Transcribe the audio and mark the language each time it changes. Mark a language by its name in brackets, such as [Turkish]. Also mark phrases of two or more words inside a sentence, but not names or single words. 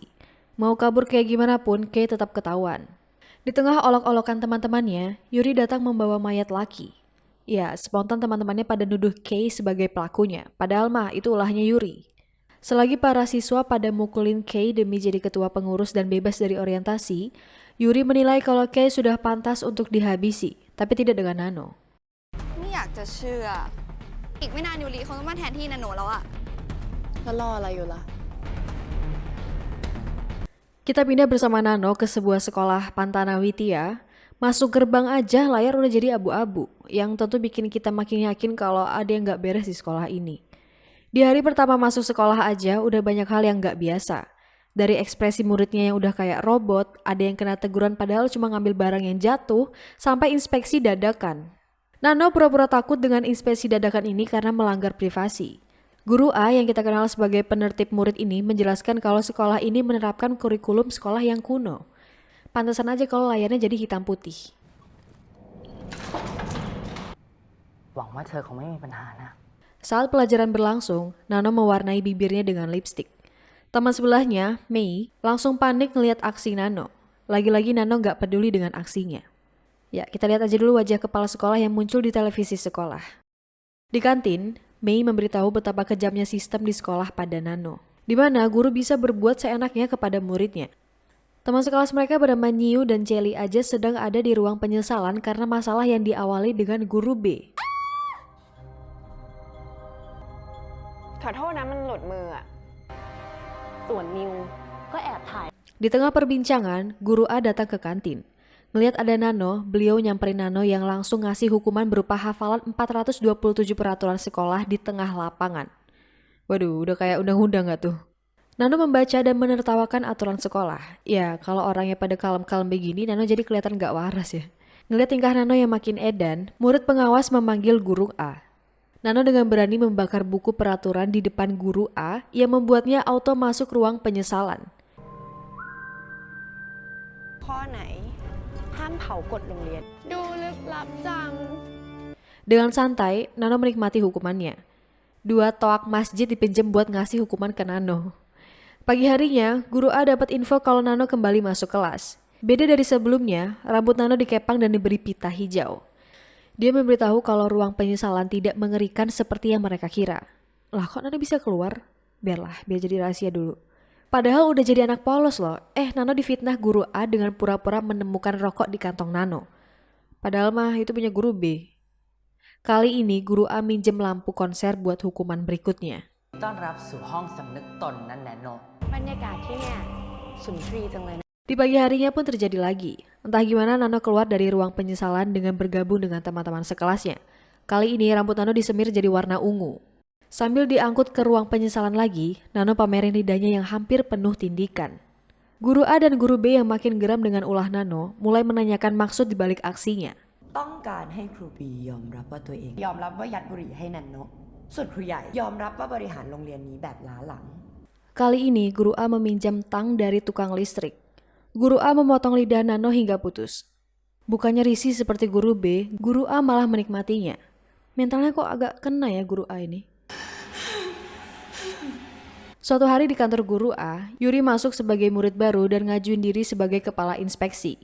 [Indonesian] Mau kabur kayak gimana pun, Kay tetap ketahuan. Di tengah olok-olokan teman-temannya, Yuri datang membawa mayat Lucky. Ya, spontan teman-temannya pada nuduh Kay sebagai pelakunya, padahal mah itu ulahnya Yuri. Selagi para siswa pada mukulin Kay demi jadi ketua pengurus dan bebas dari orientasi, Yuri menilai kalau Kay sudah pantas untuk dihabisi, tapi tidak dengan Nano. [Thai] ไม่อยากจะเชื่อ อีกไม่นานยูริคงต้องมาแทนที่นันโนแล้วอะ แล้วรออะไรอยู่ล่ะ [Indonesian] Kita pindah bersama Nano ke sebuah sekolah Pantana Witia. Masuk gerbang aja layar udah jadi abu-abu, yang tentu bikin kita makin yakin kalau ada yang gak beres di sekolah ini. Di hari pertama masuk sekolah aja udah banyak hal yang gak biasa. Dari ekspresi muridnya yang udah kayak robot, ada yang kena teguran padahal cuma ngambil barang yang jatuh, sampai inspeksi dadakan. Nano pura-pura takut dengan inspeksi dadakan ini karena melanggar privasi. Guru A yang kita kenal sebagai penertib murid ini menjelaskan kalau sekolah ini menerapkan kurikulum sekolah yang kuno. Pantesan aja kalau layarnya jadi hitam putih. [Thai] หวังว่าเธอคงไม่มีปัญหานะ [Indonesian] Saat pelajaran berlangsung, Nano mewarnai bibirnya dengan lipstik. Teman sebelahnya, Mei, langsung panik ngeliat aksi Nano. Lagi-lagi Nano gak peduli dengan aksinya. Ya, kita lihat aja dulu wajah kepala sekolah yang muncul di televisi sekolah. Di kantin, Mei memberitahu betapa kejamnya sistem di sekolah pada Nano, di mana guru bisa berbuat seenaknya kepada muridnya. Teman sekelas mereka bernama Niu dan Celi aja sedang ada di ruang penyesalan karena masalah yang diawali dengan guru B. [Thai] ขอโทษนะมันหลุดมืออะ ส่วนนิวก็แอบถ่าย [Indonesian] Di tengah perbincangan, guru A datang ke kantin. Melihat ada Nano, beliau nyamperin Nano yang langsung ngasih hukuman berupa hafalan 427 peraturan sekolah di tengah lapangan. Waduh, udah kayak undang-undang gak tuh? Nano membaca dan menertawakan aturan sekolah. Ya, kalau orangnya pada kalem-kalem begini, Nano jadi kelihatan gak waras ya. Ngeliat tingkah Nano yang makin edan, murid pengawas memanggil guru A. Nano dengan berani membakar buku peraturan di depan guru A yang membuatnya auto masuk ruang penyesalan. [Thai] ข้อไหนห้ามเผากฎโรงเรียน ดูลึกลับจัง [Indonesian] Dengan santai, Nano menikmati hukumannya. 2 toak masjid dipinjam buat ngasih hukuman ke Nano. Pagi harinya, guru A dapat info kalau Nano kembali masuk kelas. Beda dari sebelumnya, rambut Nano dikepang dan diberi pita hijau. Dia memberitahu kalau ruang penyesalan tidak mengerikan seperti yang mereka kira. Lah kok Nano bisa keluar? Biar jadi rahasia dulu. Padahal udah jadi anak polos loh. Nano difitnah guru A dengan pura-pura menemukan rokok di kantong Nano. Padahal mah itu punya guru B. Kali ini guru A minjem lampu konser buat hukuman berikutnya. [Thai] ต้อนรับสู่ห้องสำนึกตนนั่นแนโน บรรยากาศที่เนี่ยสุนทรีจังเลยนะ [Indonesian] Di pagi harinya pun terjadi lagi. Entah gimana Nano keluar dari ruang penyesalan dengan bergabung dengan teman-teman sekelasnya. Kali ini rambut Nano disemir jadi warna ungu. Sambil diangkut ke ruang penyesalan lagi, Nano pamerin lidahnya yang hampir penuh tindikan. Guru A dan guru B yang makin geram dengan ulah Nano mulai menanyakan maksud dibalik aksinya. [Thai] ต้องการให้ครูบียอมรับว่าตัวเองยอมรับว่ายัดบุหรี่ให้นันโนะส่วนครูใหญ่ยอมรับว่าบริหารโรงเรียนนี้แบบล้าหลัง [Indonesian] Kali ini guru A meminjam tang dari tukang listrik. Guru A memotong lidah Nano hingga putus. Bukannya risih seperti guru B, guru A malah menikmatinya. Mentalnya kok agak kena ya guru A ini. Suatu hari di kantor guru A, Yuri masuk sebagai murid baru dan ngajuin diri sebagai kepala inspeksi.